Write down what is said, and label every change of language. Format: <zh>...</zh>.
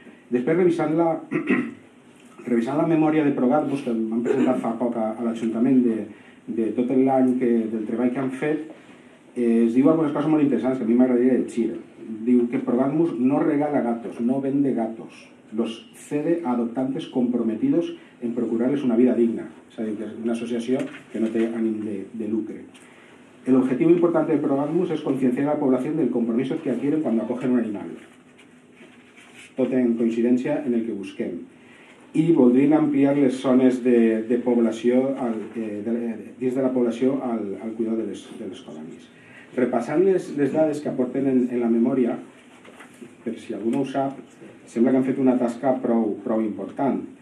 <ca>Després, revisant la memòria de Progadmus, que m'han presentat fa poc a l'Ajuntament de tot l'any del treball que han fet, es diu algunes coses molt interessants que a mi m'agradaria llegir. Diu que</ca> <es>Progadmus no regala gatos, no vende gatos, los cede a adoptantes comprometidos en procurarles una vida digna.</es> <ca>És a dir, que és una associació que no té ànim de lucre.</ca> <es>El objetivo importante de Progadmus es concienciar a la población del compromiso que adquieren cuando acogen un animal.</es> <ca>Tot en coincidència en el que busquem. I voldrien ampliar les zones de població dins de la població al cuidar de les colònies. Repassant les dades que aporten en la memòria, per si algú no ho sap, sembla que han fet una tasca prou important.</ca>